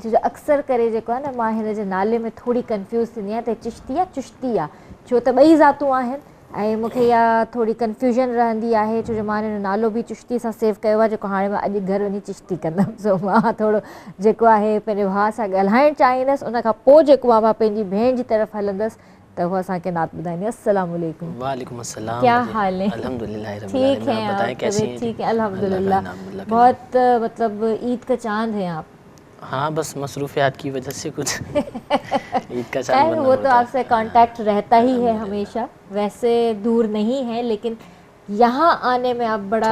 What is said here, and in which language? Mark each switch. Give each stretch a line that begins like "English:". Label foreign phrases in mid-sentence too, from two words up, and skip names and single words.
Sindhi: छो जो अक्सर करे जेको आहे न मां हिन जे नाले में थोरी कंफ्यूज़ थींदी आहियां त चिश्ती आहे चुश्ती आहे, छो त ॿई ज़ातूं आहिनि ऐं मूंखे इहा थोरी कंफ्यूजन रहंदी आहे छो जो मां हिन जो नालो बि चिश्ती सां सेव कयो आहे, जेको हाणे मां अॼु घर वञी चिश्ती कंदमि। सो मां थोरो जेको आहे पंहिंजे भाउ सां ॻाल्हाइणु चाहींदसि, उनखां पोइ जेको आहे मां पंहिंजी भेण जी तरफ़ हलंदसि त वो असां के नात ॿुधाईंदी।
Arabic: السلام عليكم. وعليكم السلام.
Urdu: کیا حال ہے? अल्हम्दुलिल्लाह ٹھیک ہے, بتائیں کیسی ہیں? ٹھیک ہے الحمدللہ بہت مطلب عید کا چاند ہے آپ. ہاں بس مصروفیات کی وجہ سے کچھ عید کا چاند खैर बनना وہ تو ہوتا ہے. آپ سے کانٹیکٹ رہتا ہی ہے ہمیشہ ویسے دور نہیں ہے لیکن یہاں آنے میں آپ بڑا